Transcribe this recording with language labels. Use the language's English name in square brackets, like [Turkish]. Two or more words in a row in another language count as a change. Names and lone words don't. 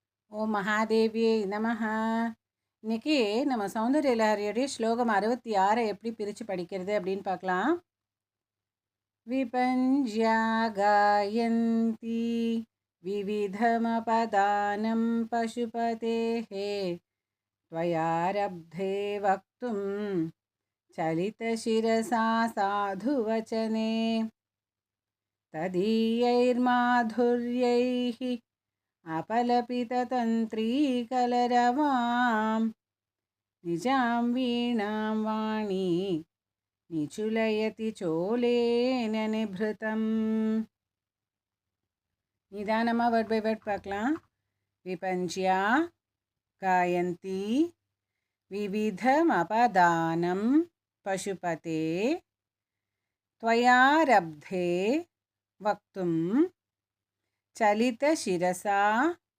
[Sanskrit] ओम् महादेव्यै नमः. [Tamil] இன்னைக்கு நம்ம சௌந்தர்ய லஹரியோடைய ஸ்லோகம் 66 எப்படி பிரித்து படிக்கிறது அப்படின்னு பார்க்கலாம். [Sanskrit] विपञ्च्या गायन्ति विविधमपदानं पशुपते त्वयारब्धे वक्तुं चलितशिरसा साधुवचने तदीयैर्माधुर्यैः अपलपिततन्त्रीकलरवां निजां वीणां वाणी निचुलयति चोलेन निभृतम्. [Tamil] निदानमा [English] word by word [Tamil] பார்க்கலாம். [Sanskrit] विपञ्च्या गायन्ति विविधमपदानं पशुपते त्वयारब्धे वक्तुं चलितशिरसा